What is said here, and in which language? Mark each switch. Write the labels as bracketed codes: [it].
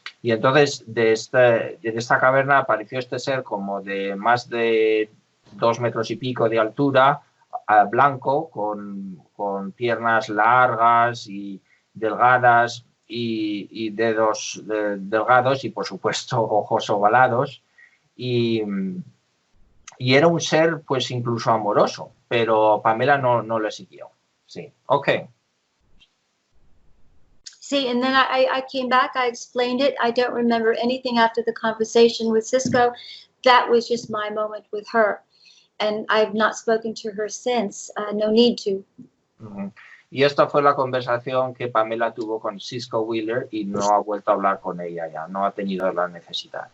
[es] Y entonces de esta caverna apareció este ser como de más de 2 metros y pico de altura, blanco, con piernas largas y delgadas y dedos delgados y por supuesto ojos ovalados y era un ser pues incluso amoroso, pero Pamela no le siguió. Sí, okay. [en] See, and then I came back, I explained it. I don't remember anything after the conversation with Cisco. That was just my moment with her. And I've not spoken to her since. No need to. Uh-huh. [es] Y esta fue la conversación que Pamela tuvo con Cisco Wheeler y no ha vuelto a hablar con ella ya, no ha tenido la necesidad.